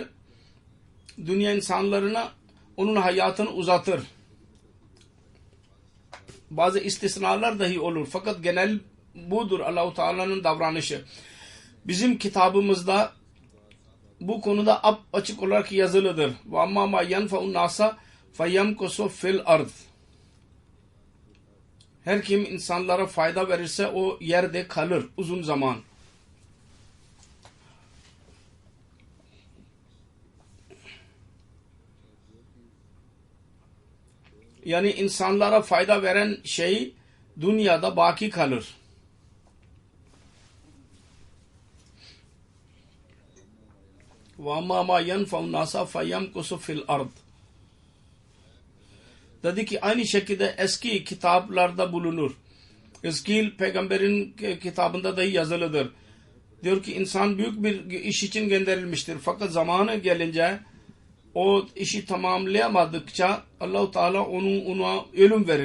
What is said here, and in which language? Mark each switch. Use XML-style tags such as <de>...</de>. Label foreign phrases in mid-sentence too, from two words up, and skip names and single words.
<tr>Dünya insanlarına onun hayatını uzatır. Bazı istisnalar dahi olur. Fakat genel budur Allah-u Teala'nın davranışı. Bizim kitabımızda bu konuda açık olarak yazılıdır.</tr> <ar>وَاَمَّا مَا يَنْفَعُ النَّاسَ فَيَمْكُسُ فِي الْأَرْضِ.</ar> <tr>Her kim insanlara fayda verirse o yerde kalır uzun zaman. Yani insanlara fayda veren şey dünyada baki kalır.</tr> <ar>وَاَمَّا مَا يَنْفَعُ النَّاسَ فَيَمْكُسُ فِي الْأَرْضِ.</ar> <tr>Dedi ki aynı şekilde eski kitaplarda bulunur. İskil peygamberin kitabında dahi yazılıdır. Diyor ki insan büyük bir iş için gönderilmiştir. Fakat zamanı gelince o işi tamamlayamadıkça Allah-u Teala ona ölüm verir.</tr>